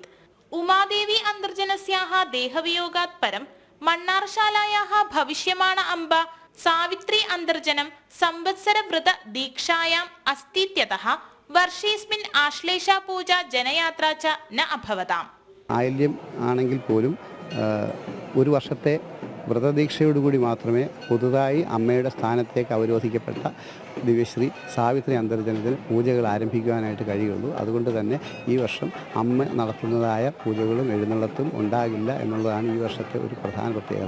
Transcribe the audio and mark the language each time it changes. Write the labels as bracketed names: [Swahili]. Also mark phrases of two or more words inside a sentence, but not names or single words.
[Sanskrit] उमादेवी अन्तर्जनस्याः देहवियोगात् परं मण्णारशालायाः भविष्यमाण अम्बा सावित्री अन्तर्जनं संवत्सरव्रत दीक्षायाम् अस्तीत्यतः वर्षेस्मिन् आश्लेषा पूजा जनयात्रा च न अभवताम्। [Malayalam] ആയില്യം ആണെങ്കിൽ പോലും ഒരു വർഷത്തെ വ്രതദീക്ഷയോടുകൂടി മാത്രമേ പുതുതായി അമ്മയുടെ സ്ഥാനത്തേക്ക് അവരോധിക്കപ്പെട്ട ദിവ്യശ്രീ സാവിത്രി അന്തർജനത്തിന് പൂജകൾ ആരംഭിക്കുവാനായിട്ട് കഴിയുള്ളൂ. അതുകൊണ്ട് തന്നെ ഈ വർഷം അമ്മ നടത്തുന്നതായ പൂജകളും എഴുന്നള്ളത്തും ഉണ്ടാകില്ല എന്നുള്ളതാണ് ഈ വർഷത്തെ ഒരു പ്രധാന പ്രത്യേകത.